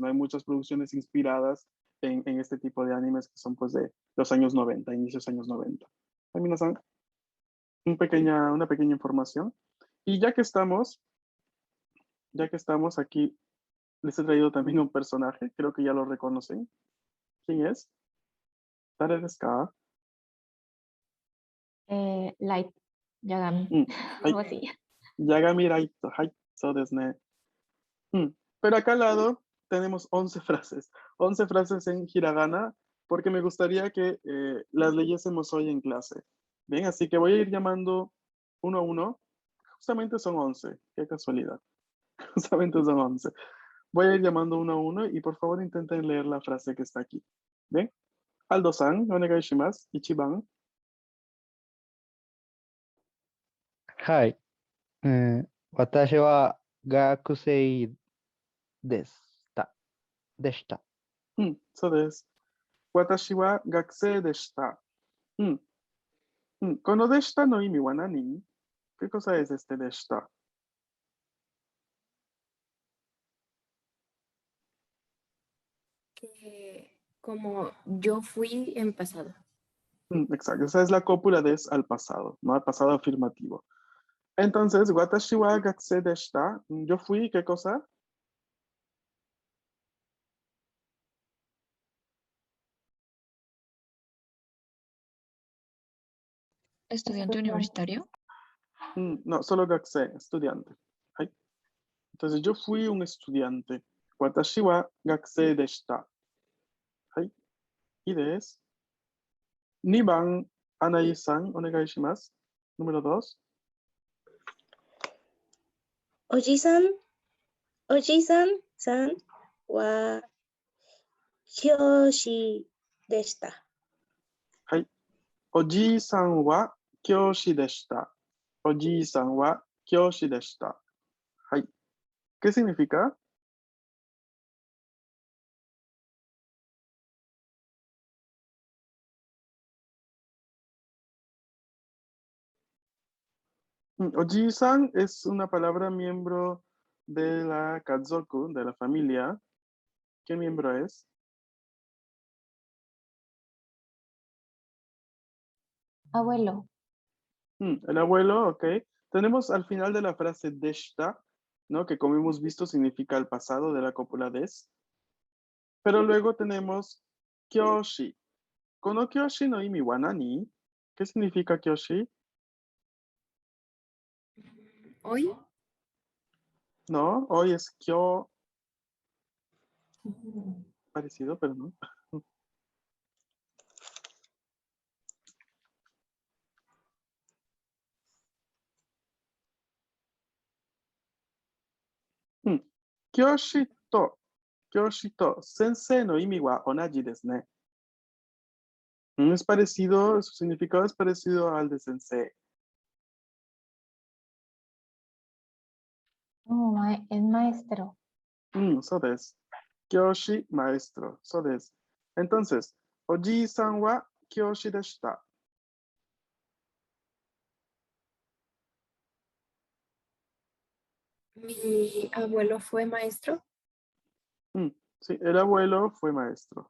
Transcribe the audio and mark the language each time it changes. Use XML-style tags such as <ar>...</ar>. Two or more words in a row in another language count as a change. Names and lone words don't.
<es>Hay muchas producciones inspiradas en este tipo de animes que son pues de los años 90, inicios años 90. Ay, minasan. una pequeña información. Y ya que estamos aquí, les he traído también un personaje, creo que ya lo reconocen. ¿Quién es?</es> <ja>¿誰ですか? Light, Yagami, うん。はい。</ja> <es>algo así. Yagami Raito.</es> <ja>はい。そうですね。</ja> <es>Mm, Pero acá al lado tenemos 11 frases. 11 frases en hiragana, porque me gustaría que las leyésemos hoy en clase. Bien, así que voy a ir llamando uno a uno. Justamente son 11. Qué casualidad. Justamente son 11. Voy a ir llamando uno a uno y por favor intenten leer la frase que está aquí. Bien.</es> <ja>Aldo-san、お願いします。一番. はい。私は学生でした。でした。そうです。私は学生でした。このでしたの意味は何?</ja> <es>¿Qué cosa es este de esta? Como yo fui en pasado. Exacto, esa es la cópula de es al pasado, ¿no? Al pasado afirmativo. Entonces,</es> <ja>私は学生でした.</ja> <es>Yo fui, ¿qué cosa? ¿Estudiante universitario? No, solo gakusei, estudiante. ¿Ay? Entonces, yo fui un estudiante.</es> <ja>私は学生でした.</ja> <es>¿Ay? Y des.</es> <ja>二番、Anai-san、お願いします.</ja> <es>Número 2.</es> <ja>おじさんは教師でした.</ja> <es>¿Ay?</es> <ja>おじさんは教師でした. おじさんは教師でした.</ja> <es>¿Ay? ¿Qué significa? Oji-san es una palabra miembro de la Katzoku, de la familia. ¿Qué miembro es? Abuelo, El abuelo, ok. Tenemos al final de la frase deshita, ¿no? Que como hemos visto significa el pasado de la cópula des. Pero luego tenemos kyoshi.</es> <ja>¿この教師の意味は何?</ja> <es>¿Qué significa kyoshi? Hoy, No, hoy es kyo. Parecido, pero no.</es> <ja>教師と先生の意味は同じですね.</ja> <es>Es parecido, su significado es parecido al de sensei. oh, es maestro.</es> <ja>そうです。教師 maestro. そうです。Entonces, おじいさんは教師でした。</ja> <es>mi abuelo fue maestro. Sí, el abuelo fue maestro.</es>